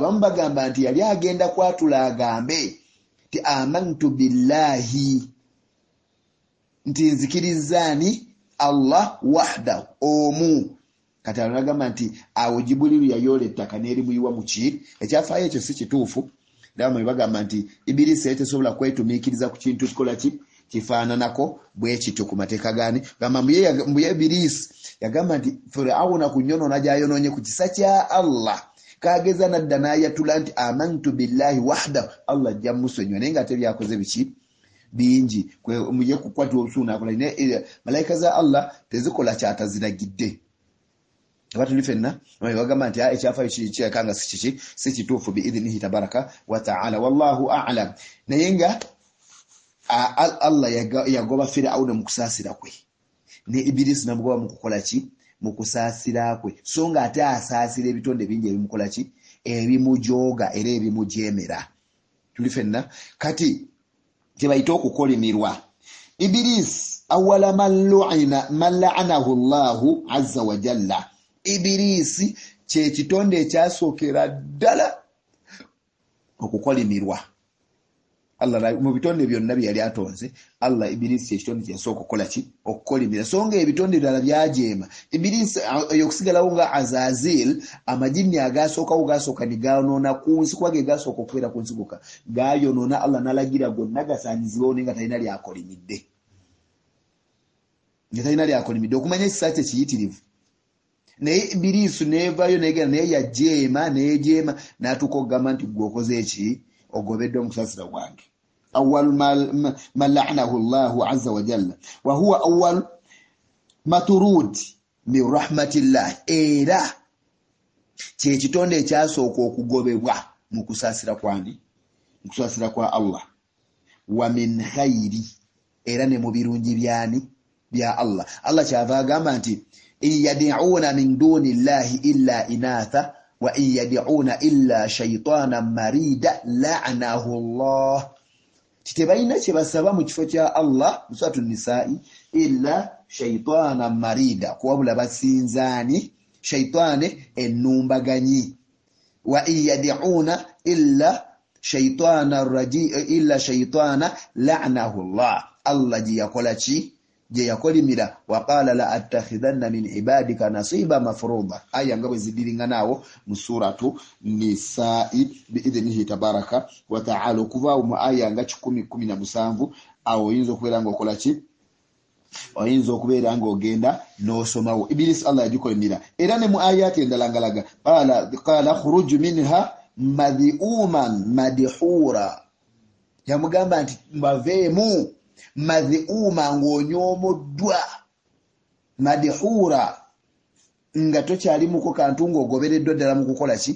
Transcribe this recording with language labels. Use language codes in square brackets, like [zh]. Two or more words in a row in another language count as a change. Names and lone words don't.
[lg] bamu bagamba nti yali agenda kwatula agambe ti [ar] آمنت بالله [lg] nti nzikirizaani [ar] الله وحده [lg] omu kati agamba nti awo Jibuliru yayoola ettaka n'erimuyiwa mu ki ekyafaayo ekyo si kituufu dama bagamba nti ibilisi tesobola kwetumiikiriza ku kintu kikola ki kifaananako bwe kityo ku mateeka gaani gamba mbuye ibilisi yagamba nti Firawuna ku nyonoona gy'ayonoonye ku kisa kya Allah kageza nadda n'ayatula nti amantu [ar] بالله وحده [lg] Allah ajja musonyiwa naye nga ate byakoze biki bingi muje kukwata obusuuna akola malayika za Allah tezikola kyataziragidde abatuli fenna bagamba nti ekyafaayo kiyekanga si kituufu [ar] بإذنه تبارك وتعالى والله أعلم [lg] naye nga Allah yagoba Firawuna mu kusaasira kwe ne ibilisi namugoba mu kukola ki mu kusaasira kwe so nga ate asaasira ebitonde bingi ebimukola ki ebimujooga era ebimujemera tuli fenna kati tebayita okukolimirwa ibilisi [ar] أول من لعنه الله عز وجل [lg] ibilisi kye kitonde ekyasookera ddala okukolimirwa. Allah mu bitonde byonna bye yali atonze, Allah Ibirisi ekitonde kye yasooka okukola ki? Okukolimira. So nga ebitonde byala byajeema, Ibirisi okusigalawo nga Azazil, amajini agasooka ne gayonoona ku nsi, kuba ge gasooka okubeera ku nsi gokka gayonoona. Allah n'alagira gonna gasaanyizibwewo naye nga talina lyakolimidde, okumanya ekisa kye kiyitirivu. Naye Ibirisi neevaayo neegenda naye yajeema n'atuuka okugamba nti gwe okoze eki? Ogobeddwa mu kusaasira kwange. [ar] أول من لعنه الله عز وجل وهو أول مطرود من رحمة الله, [lg] era kye kitonde ekyasooka okugobebwa mu kusaasira kwa Allah. [ar] ومن خيره, [lg] era ne mu birungi bya Allah. Allah kyava agamba nti [ar] إن يدعون من دونه إلا إناثا وإن يدعون إلا شيطانا مريدا لعنه الله. [lg] Tebalina kye basaba mu kifo kya Allah mu suratu Nisa'i [ar] إلا شيطانا مريدا, [lg] kuwabula basinzaani shaytaane ennumbaganyi. [ar] وإن يدعون إلا شيطانا إلا شيطانا لعنه الله. [lg] Allah gye yakola ki? Gye yakolimira. [ar] وقال لأتخذن من عبادك نصيبا مفروضا. [lg] Aya nga bwe zidiringanaawo mu suratu Nisa'i [ar] بإذنه تبارك وتعالى. [lg] Okuvaawo mu aya nga 10:17 awo oyinza okubeera ng'okola ki? Oyinza okubeera ng'ogenda n'osomawo. Ibirisi Allah yagikolimira. Era ne mu ayati endala ngalaga [ar] قال اخرج منها مذءوما مدحورا, [lg] yamugamba nti mbaveemu madhi'uma, ng'onyoomoddwa, madhura nga tokyalimuko kantu ng'ogobereddwa ddala mu kukola ki?